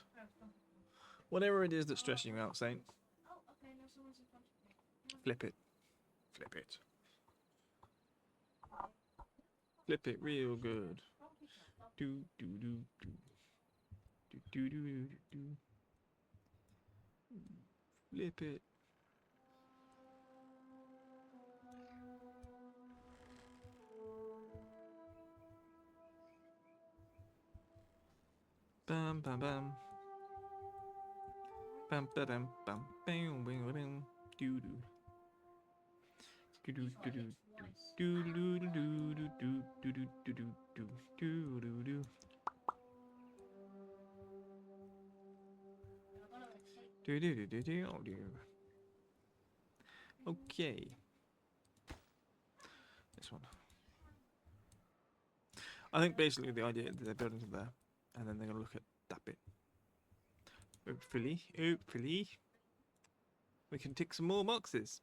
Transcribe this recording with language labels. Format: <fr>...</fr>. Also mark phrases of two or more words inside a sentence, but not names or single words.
<en>Whatever it is that's stressing you out, Saint, flip it. Flip it. Flip it real good. Do do do do. Do do do do do. Flip it. Bam bam bam. Bam ba dam bam bam bam bam. Do do. Do do do do. Do do do do do do do do do do do do do. Do do do do do. Oh dear. Okay. This one. I think basically the idea that they're building to there, and then they're gonna look at that bit. Hopefully, we can tick some more boxes.</en>